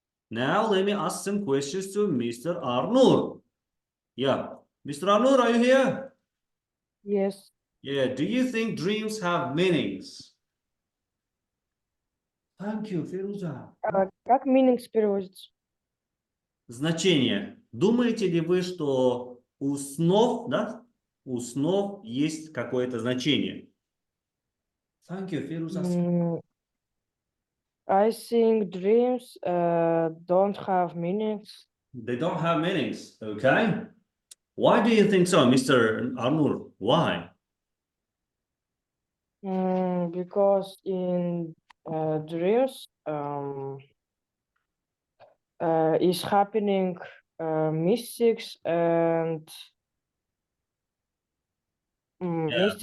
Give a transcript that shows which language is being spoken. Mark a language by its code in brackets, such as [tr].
[en] Now let me ask some questions to Mr. Arnoor. Yeah. Mr. Arnoor, are you here? Yes. Yeah. Do you think dreams have meanings? Thank you, Фируза. [ru] Как meanings переводится? Значение. Думаете ли вы, что у снов, да, у снов есть какое-то значение? [en] Thank you, Фируза. I think dreams don't have meanings. They don't have meanings, okay? Why do you think so, Mr. Arnoor? Why? Because in dreams is happening mystics and mystics